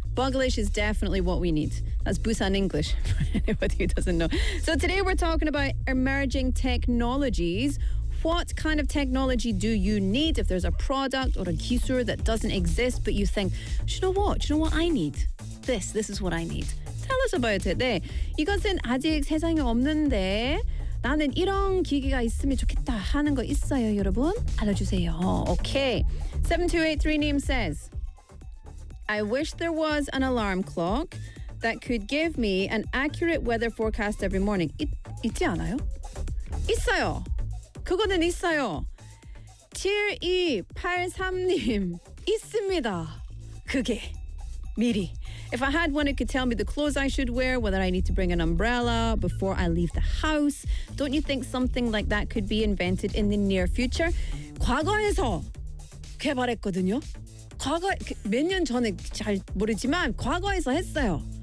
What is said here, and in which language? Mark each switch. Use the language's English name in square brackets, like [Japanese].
[English] Buglish is definitely what we need. That's Busan English for anybody who doesn't know. So today we're talking about emerging technologies. What kind of technology do you need? If there's a product or a 기술 that doesn't exist, but you think, do you know what I need? This is what I need. Tell us about it. 네. [Korean] 이것은 아직 세상에 없는데 나는 이런 기기가 있으면 좋겠다 하는 거 있어요, 여러분? 알려주세요. Okay. [English] 7283 name says, I wish there was an alarm clock that could give me an accurate weather forecast every morning. [Korean] 있지 않아요? 있어요. 그거는 있어요. 7283님, 있습니다. 그게 미리. [English] If I had one, it could tell me the clothes I should wear, whether I need to bring an umbrella before I leave the house. Don't you think something like that could be invented in the near future? [Korean] 과거에서 개발했거든요. 과거 몇 년 전에 잘 모르지만 과거에서 했어요.